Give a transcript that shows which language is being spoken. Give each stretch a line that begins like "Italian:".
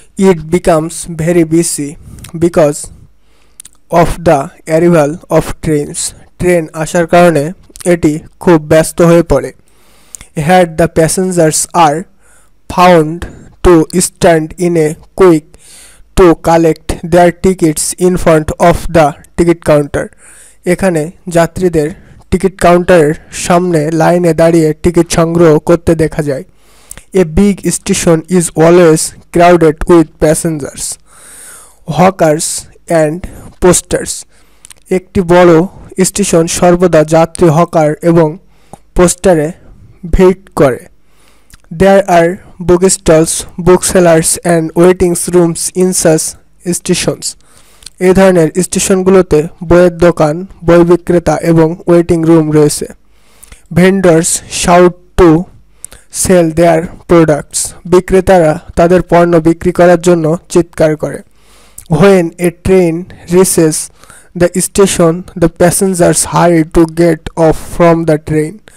English: It becomes very busy because of the arrival of trains.
Bangla: Train আসার কারণে এটি খুব ব্যস্ত হয়ে পড়ে।
English: Here the passengers are found to stand in a queue to collect their tickets in front of the ticket counter.
Bangla: এখানে যাত্রীদের ticket কাউন্টারের সামনে লাইনে দাঁড়িয়ে টিকিট সংগ্রহ করতে দেখা যায়।
English: A big station is always crowded with passengers, hawkers and posters.
Bangla: একটি বড় স্টেশন সর্বদা যাত্রী, হকার এবং পোস্টারে ভিড় করে।
English: There are bookstalls, booksellers and waiting rooms in such stations.
Bangla: এই ধরনের স্টেশনগুলোতে বইয়ের দোকান, বই বিক্রেতা এবং ওয়েটিং রুম রয়েছে।
English: Vendors shout to sell their products.
Bangla: বিক্রেতারা তাদের পণ্য বিক্রি করার জন্য চিৎকার করে।
English: When a train reaches the station the passengers hurry to get off from the train.